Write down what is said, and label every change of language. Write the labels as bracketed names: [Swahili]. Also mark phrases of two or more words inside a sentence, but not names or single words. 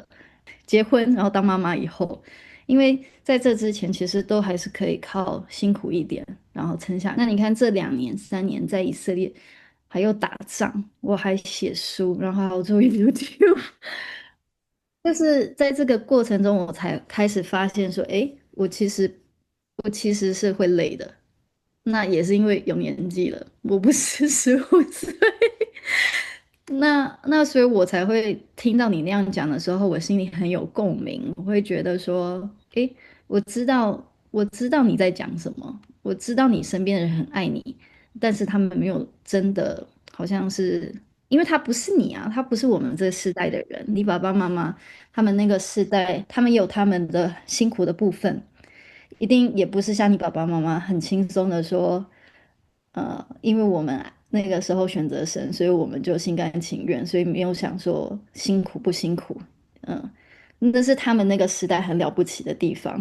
[Chinese] 結婚然後當媽媽以後，因為在這之前其實都還是可以靠辛苦一點然後撐下。那你看這2年3年在以色列還有打仗，我還寫書，然後還有做 YouTube， 就是在這個過程中我才開始發現說，我其實是會累的。那也是因為有年紀了，我不是15歲。那所以我才會聽到你那樣講的時候，我心裡很有共鳴。我會覺得說，我知道你在講什麼，我知道你身邊的人很愛你，但是他們沒有真的，好像是因為他不是你啊，他不是我們這個世代的人。你爸爸媽媽他們那個世代，他們有他們的辛苦的部分，一定也不是像你爸爸媽媽很輕鬆的說，因為我們那個時候選擇神，所以我們就心甘情願，所以沒有想說辛苦不辛苦，那是他們那個時代很了不起的地方。